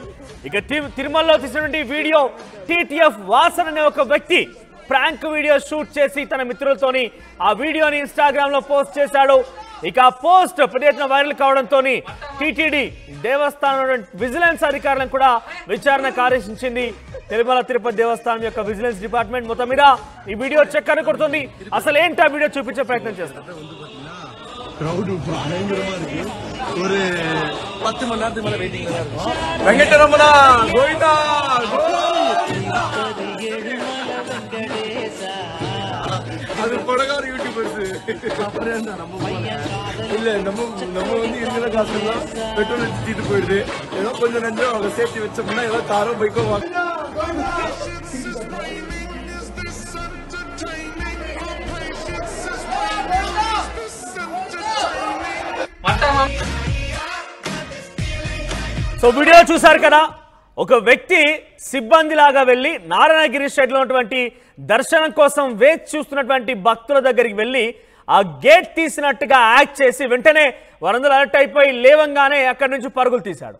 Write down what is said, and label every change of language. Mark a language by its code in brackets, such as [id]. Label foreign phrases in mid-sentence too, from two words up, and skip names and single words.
[te] ఇక తిరుమలలో తీసినటువంటి వీడియో టీటీఎఫ్ వాసన్ అనే ఒక వ్యక్తి [en] prank video shoot [te] చేసి తన మిత్రులతోని ఆ వీడియోని ఇన్స్టాగ్రామ్ లో పోస్ట్ చేశాడు. ఇక ఆ పోస్ట్ పెద్ద ఎత్తున వైరల్ కావడంతో టీటీడీ దేవస్థానం విజిలెన్స్ అధికారులను కూడా విచారణకు ఆదేశించింది. తిరుమల తిరుపతి దేవస్థానం యొక్క [en] vigilance department [te] మొత్తం మీద ఈ వీడియో చెక్ కొడుతుంది. అసలు ఏంటి ఆ వీడియో చూపించే ప్రయత్నం చేస్తాం. [ta] ஒரு 10 மணி நேரத்துக்கு மேல வெயிட்டிங்ல தான் இருக்கும். வெங்கடரமணா கோவிந்தா அது படகார யூடியூபர்ஸ் அப்புறம் இல்ல நம்ம வந்து இருக்கிற காசுலாம் பெட்ரோல் எடுத்துட்டு போயிடுது. ஏதோ கொஞ்சம் நஞ்சம் அவங்க சேஃப்டி வச்சோம்னா ஏதோ காரோ பைக்கோ வாங்க. [te] సో వీడియో చూసారు కదా, ఒక వ్యక్తి సిబ్బంది లాగా వెళ్ళి నారాయణగిరి షెడ్లో ఉన్నటువంటి దర్శనం కోసం వేచి చూస్తున్నటువంటి భక్తుల దగ్గరికి వెళ్ళి ఆ గేట్ తీసినట్టుగా యాక్ట్ చేసి వెంటనే వారందరూ అలర్ట్ అయిపోయి లేవంగానే అక్కడి నుంచి పరుగులు తీశాడు.